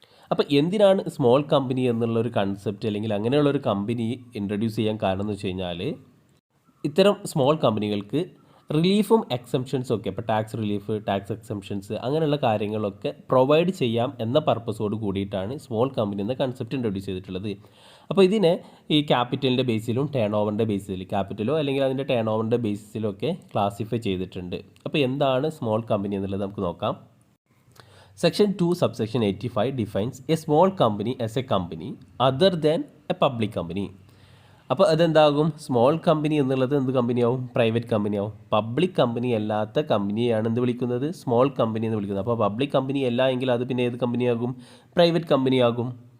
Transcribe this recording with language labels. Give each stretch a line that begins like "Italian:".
Malayalam: അപ്പോൾ എന്തിനാണ് small company എന്നുള്ളൊരു കൺസെപ്റ്റ് അല്ലെങ്കിൽ അങ്ങനെയുള്ളൊരു കമ്പനി ഇൻട്രൊഡ്യൂസ് ചെയ്യാൻ കാരണം എന്ന് വെച്ച് കഴിഞ്ഞാൽ ഇത്തരം സ്മോൾ കമ്പനികൾക്ക് റിലീഫും എക്സംഷൻസും ഒക്കെ, ഇപ്പോൾ ടാക്സ് റിലീഫ്, ടാക്സ് എക്സംഷൻസ് അങ്ങനെയുള്ള കാര്യങ്ങളൊക്കെ പ്രൊവൈഡ് ചെയ്യാം എന്ന പർപ്പസോട് കൂടിയിട്ടാണ് സ്മോൾ കമ്പനി എന്ന കൺസെപ്റ്റ് ഇൻട്രൊഡ്യൂസ് ചെയ്തിട്ടുള്ളത്. അപ്പോൾ ഇതിനെ ഈ ക്യാപിറ്റലിൻ്റെ ബേസിലും ടേൺ ഓവറിൻ്റെ ബേസിൽ, ക്യാപിറ്റലോ അല്ലെങ്കിൽ അതിൻ്റെ ടേൺ ഓവറിൻ്റെ ബേസിലും ഒക്കെ ക്ലാസിഫൈ ചെയ്തിട്ടുണ്ട്. അപ്പോൾ എന്താണ് സ്മോൾ കമ്പനി എന്നുള്ളത് നമുക്ക് നോക്കാം.
English: Section 2 subsection 85 defines a small company as a company other than a public company.
Malayalam: അപ്പോൾ അതെന്താകും? സ്മോൾ കമ്പനി എന്നുള്ളത് എന്ത് കമ്പനിയാവും? പ്രൈവറ്റ് കമ്പനിയാവും. പബ്ലിക് കമ്പനി അല്ലാത്ത കമ്പനിയാണ് എന്ത് വിളിക്കുന്നത്? സ്മോൾ കമ്പനി എന്ന് വിളിക്കുന്നത്. അപ്പോൾ പബ്ലിക് കമ്പനി അല്ല എങ്കിൽ അത് പിന്നെ ഏത് കമ്പനിയാകും? പ്രൈവറ്റ് കമ്പനിയാകും.